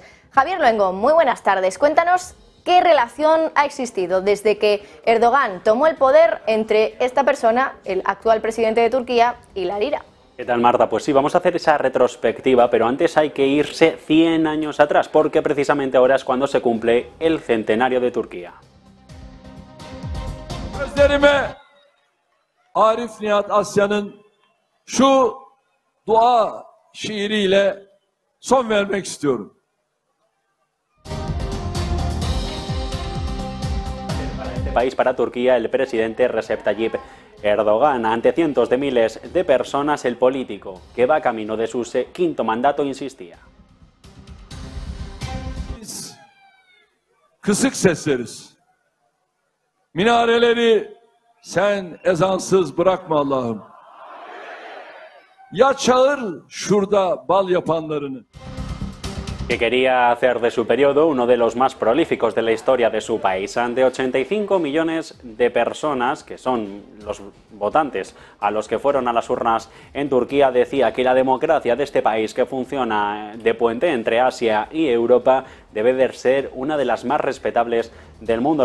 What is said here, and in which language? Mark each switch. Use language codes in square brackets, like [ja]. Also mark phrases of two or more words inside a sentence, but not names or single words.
[es] Javier Luengo, muy buenas tardes. Cuéntanos qué relación ha existido desde que Erdogan tomó el poder entre esta persona, el actual presidente de Turquía, y la lira. ¿Qué tal, Marta? Pues sí, vamos a hacer esa retrospectiva, pero antes hay que irse 100 años atrás, porque precisamente ahora es cuando se cumple el centenario de Turquía. [tr] Gözlerime Arif Nihat Asya'nın şu dua şiiriyle son vermek istiyorum. [es] País para Turquía, el presidente Recep Tayyip Erdogan. Ante cientos de miles de personas, el político que va camino de su quinto mandato insistía. [tr] Biz kısık sesleriz. Minareleri sen ezansız bırakma Allah'ım. Ya çağır şurada bal yapanlarını. [es] Que quería hacer de su periodo uno de los más prolíficos de la historia de su país. Ante 85 millones de personas, que son los votantes a los que fueron a las urnas en Turquía, decía que la democracia de este país, que funciona de puente entre Asia y Europa, debe de ser una de las más respetables del mundo.